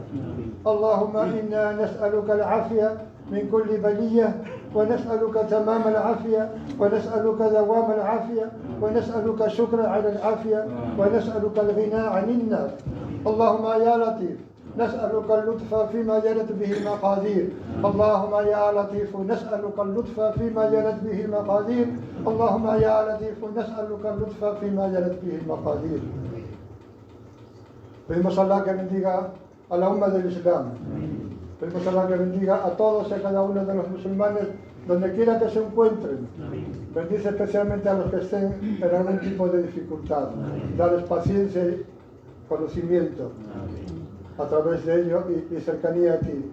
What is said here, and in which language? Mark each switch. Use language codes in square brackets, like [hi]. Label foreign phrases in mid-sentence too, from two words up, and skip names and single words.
[ar] اللهم إنا نسألك العافية من كل بلية ونسألك تمام العافية، ونسألك دوام العافية، ونسألك شكر على العافية، ونسألك الغنى عن النار. اللهم يا لطيف نسألك اللطف فيما جرت به المقادير. اللهم يا لطيف نسألك اللطف فيما جرت به المقادير. اللهم يا لطيف نسألك اللطف فيما جرت به المقادير. [es] Pedimos a Allah que bendiga a la umma del Islam. Pedimos a Allah que bendiga a todos y a cada uno de los musulmanes donde quiera que se encuentren. Bendice especialmente a los que estén en algún tipo de dificultad. Dales paciencia y conocimiento a través de ello y cercanía a ti.